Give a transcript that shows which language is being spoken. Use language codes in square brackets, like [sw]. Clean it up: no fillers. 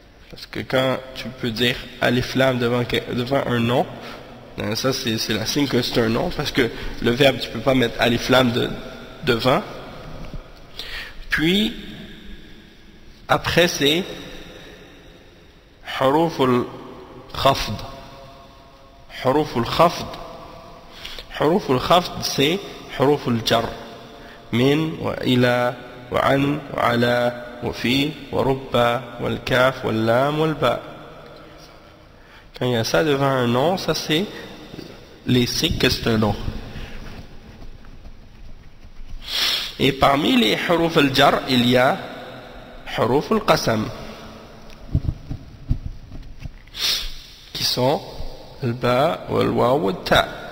[fr] Parce que quand tu peux dire alif lam devant un nom, ça c'est la signe que c'est un nom, parce que le verbe tu peux pas mettre alif lam devant. Puis après c'est huruf al-khafd. Huruf al-khafd. [ar] حروف الخفض [fr] c'est [ar] حروف الجر من وإلى وعن وعلى وفي ورب والكاف واللام والباء. [fr] Quand il y a ça devant un nom, ça c'est les signes que c'est un nom. Et parmi les huruf al-jar, il y a huruf al-qasam, qui sont al-ba, wal-waw, wal-ta.